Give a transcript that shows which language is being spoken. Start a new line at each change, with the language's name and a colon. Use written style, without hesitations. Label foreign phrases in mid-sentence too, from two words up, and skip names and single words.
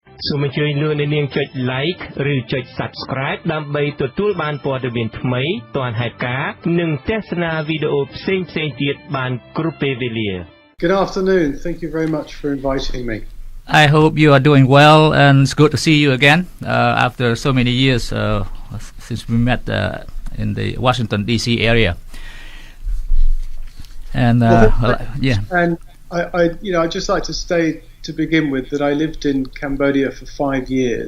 Khmer: សូមអញ្ជើញលោកអ្នកនាងចុច like ឬចុច subscribe ដើម្បីទទួលបានព័ត៌មានថ្មីទាន់ហេតុការណ៍និងទស្សនាវីដេអូផ្សេងៗទៀតបានគ្រប់ពេលវេលា
English: Good afternoon. Thank you very much for inviting me. I hope you are doing well, and it's good to see you again after so many years since we met in the Washington D.C. area. And And I'd just like to say to begin with that I lived in Cambodia for 5 years.